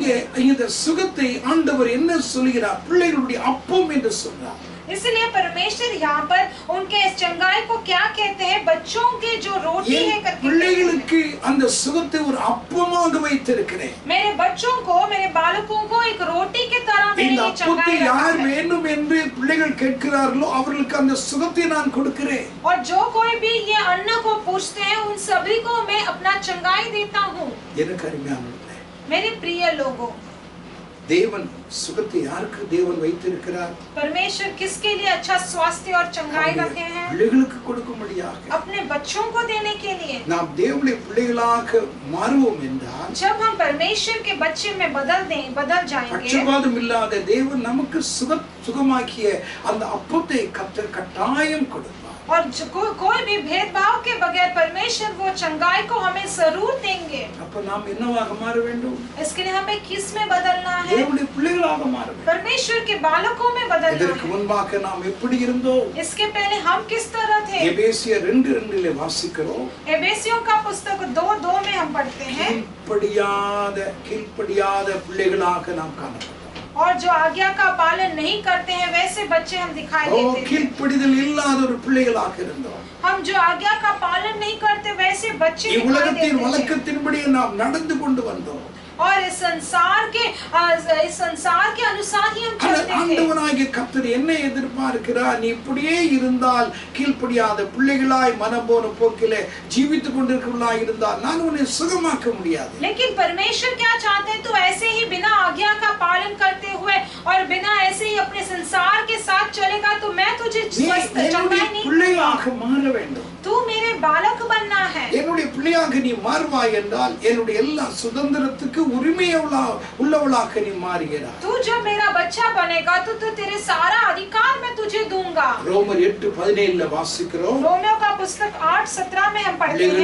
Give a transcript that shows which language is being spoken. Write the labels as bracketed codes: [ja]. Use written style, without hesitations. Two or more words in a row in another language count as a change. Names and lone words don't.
[ta] இங்கே இந்த சுகத்தை ஆண்டவர் என்ன சொல்கிறார்? பிள்ளைகளுடைய அப்பம் என்று சொல்றார்। [hi] इसलिए परमेश्वर यहाँ पर उनके इस चंगाई को क्या कहते हैं? बच्चों के जो रोटी है करके [ta] பிள்ளைகளுக்கு அந்த சுகத்தை ஒரு அப்பமாக வைத்திருக்கிறேன்। [hi] मेरे बच्चों को, मेरे बालकों को एक रोटी की तरह मैंने [ta] இந்த [hi] ये [ta] அப்பத்தை [hi] चंगाई [ta] யார் [hi] रखा है। [ta] வேண்டும் என்று பிள்ளைகள் கேட்கிறார்களோ அவர்களுக்கு அந்த சுகத்தை நான் கொடுக்கிறேன்। [hi] और जो कोई भी ये अन्न को पूछते हैं उन सभी को मैं अपना चंगाई देता हूँ। [ta] எனக்கு அருமையானவர்களே, [hi] मेरे प्रिय लोगों, [ta] தேவன் சுகத்தை யாருக்கு தேவன் வைத்திருக்கிறார்? [hi] परमेश्वर किसके लिए अच्छा स्वास्थ्य और चंगाई रखे हैं? [ta] பிள்ளைகளுக்கு கொடுக்கும்படியாக। [hi] अपने बच्चों को देने के लिए। [ta] நாம் தேவனுடைய பிள்ளைகளாக மாறுவோம் என்றால், [hi] जब हम परमेश्वर के बच्चे में बदल जाएंगे, [ta] பட்சபாதம் இல்லாத தேவன் நமக்கு சுகமாக்கிய அந்த அப்பத்தை கர்த்தர் கட்டாயம் கொடுப்பார்। [hi] और कोई भी भेदभाव के बगैर परमेश्वर वो चंगाई को हमें जरूर देंगे। [ta] அப்ப நாம் என்னவாக மாற வேண்டும்? [hi] इसके लिए हमें किस में बदलना है? [ta] தேவனுடைய பிள்ளைகளாக மாற வேண்டும்। [hi] परमेश्वर के बालकों में बदलना [ta] இதற்கு [hi] है। [ta] முன்பாக நாம் எப்படி இருந்தோம்? [hi] इसके पहले हम किस तरह थे? [ta] எபேசியர் 2:2 வாசிக்கிறோம்। [hi] एबेसियों का पुस्तक 2:2 में हम पढ़ते हैं। [ta] கீழ்ப்படியாத பிள்ளைகளாக நாம் காணப்பட்டோம்। [hi] और जो आज्ञा का पालन नहीं करते हैं वैसे बच्चे हम दिखाई देते हैं। [ta] கீழ்ப்படிதல் இல்லாத ஒரு பிள்ளைகளாக இருந்தோம்। [hi] हम जो आज्ञा का पालन नहीं करते वैसे बच्चे दिखाई [ta] உலகத்தின் [hi] देते हैं। [ta] வழக்கத்தின்படி நாம் நடந்து கொண்டு வந்தோம்। [hi] और इस संसार के अनुसार ही हम चलते थे। [ta] ஆண்டவராகிய கர்த்தர் என்ன எதிர்பார்க்கிறார்? நீ இப்படியே இருந்தால், கீழ்ப்படியாத பிள்ளைகளாய் மனம் போன போக்கிலே ஜீவித்துக் கொண்டிருக்கிறவர்களாய் இருந்தால் நான் உன்னை சுகமாக்க முடியாது। [hi] लेकिन परमेश्वर क्या चाहते हैं? तू ऐसे ही बिना आज्ञा का पालन करते हुए और बिना ऐसे ही अपने संसार के साथ चलेगा तो मैं तुझे स्वस्थ चंगाई नहीं [ta] பிள்ளைகளாக மாற வேண்டும்। [hi] तू मेरे बालक बनना है। [ta] என்னுடைய பிள்ளையாக நீ மாறுவாய் என்றால் என்னுடைய எல்லா சுதந்திரத்துக்கு உள்ளவளாக நீ மாறுகிறாய்। [hi] तू जब मेरा बच्चा बनेगा तो तेरे सारा अधिकार मैं तुझे दूंगा। [ta] ரோமர் 8:17 வாசிக்கிறோம்। [hi] रोमियो का पुस्तक 8:17 में हम पढ़ते [ta] பிள்ளைகள்